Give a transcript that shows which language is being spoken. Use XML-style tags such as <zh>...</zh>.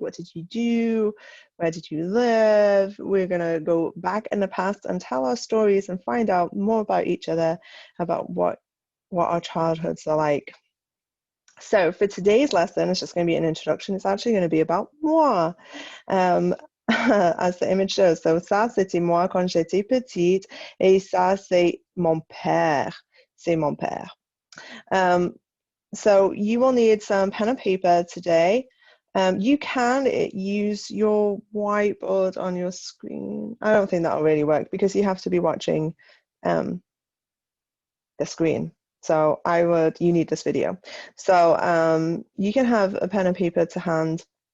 <en>What did you do? Where did you live? We're going to go back in the past and tell our stories and find out more about each other, about what our childhoods are like. So for today's lesson, it's just going to be an introduction. It's actually going to be about moi, as the image shows.</en> <fr>So ça, c'était moi quand j'étais petite, et ça, c'est mon père. C'est mon père.</fr> <en>So you will need some pen and paper today. You can use your whiteboard on your screen. I don't think that'll really work because you have to be watching the screen. So you need this video. So you can have a pen and paper to hand.</en>